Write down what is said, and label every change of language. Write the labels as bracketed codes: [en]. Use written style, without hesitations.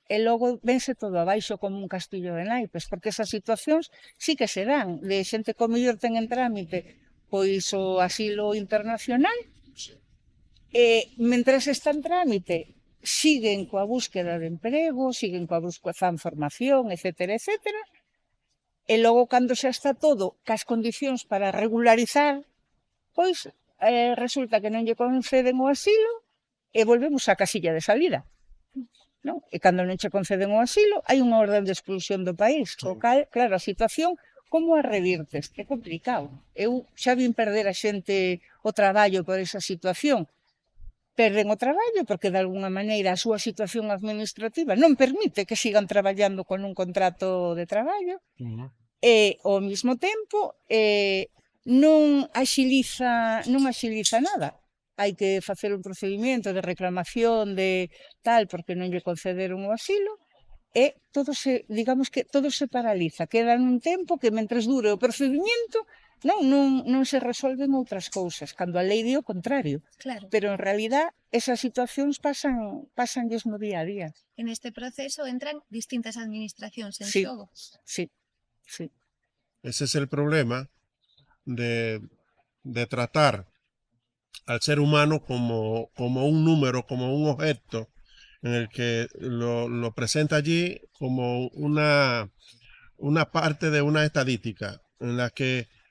[gl] E logo vense todo abaixo como un castillo de naipes, porque esas situacións sí que se dan, de xente que o mellor ten en trámite pois o asilo internacional, e mentres está en trámite siguen coa búsqueda de emprego, siguen coa búsqueda de formación, etcétera, etcétera, e logo cando xa está todo cas condicións para regularizar, pois resulta que non lle conceden o asilo e volvemos á casilla de salida. Non? E cando non che conceden o asilo, hai unha orden de expulsión do país. O cal, claro, a situación, como a revirtes? É complicado. Eu xa vin perder a xente o traballo por esa situación. Perden o traballo porque, de alguna maneira, a súa situación administrativa non permite que sigan traballando con un contrato de traballo. E, ao mesmo tempo, non axiliza nada. Hai que facer un procedimento de reclamación de tal porque non lle concederon o asilo e digamos que todo se paraliza, queda nun tempo que mentres dure o procedimento non se resolven outras cousas, cando a lei di o contrario. Claro. Pero en realidad esas situacións pasanlles no día a día. En este proceso entran distintas administracións en Sí. xogo. Sí. [es] Ese es el problema de tratar al ser humano como un número, como un objeto en el que lo presenta allí como una parte de una estadística en la que